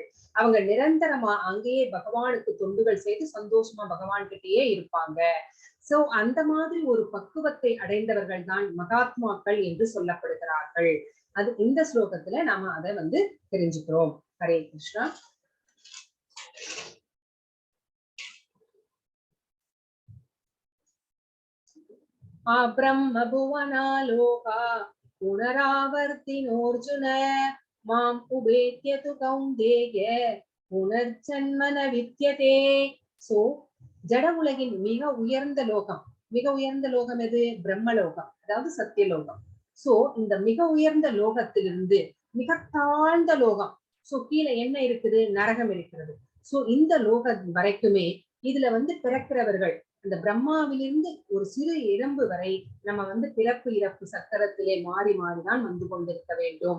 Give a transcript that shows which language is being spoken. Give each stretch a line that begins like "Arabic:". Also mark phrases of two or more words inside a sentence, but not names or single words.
Tamil: அவங்க நிரந்தரமா அங்கேயே பகவானுக்கு தொண்டுகள் செய்து சந்தோஷமா பகவான் கிட்டேயே இருப்பாங்க. சோ அந்த மாதிரி ஒரு பக்குவத்தை அடைந்தவர்கள் தான் மகாத்மாக்கள் என்று சொல்லப்படுகிறார்கள். அது இந்த ஸ்லோகத்துல நாம அதை தெரிஞ்சுக்கிறோம். ஹரே கிருஷ்ணா.
Sanskrit: ब्रह्म भुवना लोका पुनरावर्तिनोऽर्जुन माम् उपेत्य तु कौन्तेय पुनर्जन्म न विद्यते.
Tamil: சோ ஜட உலகின் மிக உயர்ந்த லோகம் எது? பிரம்மலோகம், அதாவது சத்தியலோகம். சோ இந்த மிக உயர்ந்த லோகத்திலிருந்து மிக தாழ்ந்த லோகம், சோ கீழே என்ன இருக்குது? நரகம் இருக்கிறது. சோ இந்த லோகம் வரைக்குமே இதுல பிறக்கிறவர்கள் அந்த பிரம்மாவிலிருந்து ஒரு சிறு எறும்பு வரை நம்ம பிறப்பு இறப்பு சக்கரத்திலே மாறி மாறிதான் கொண்டிருக்க வேண்டும்.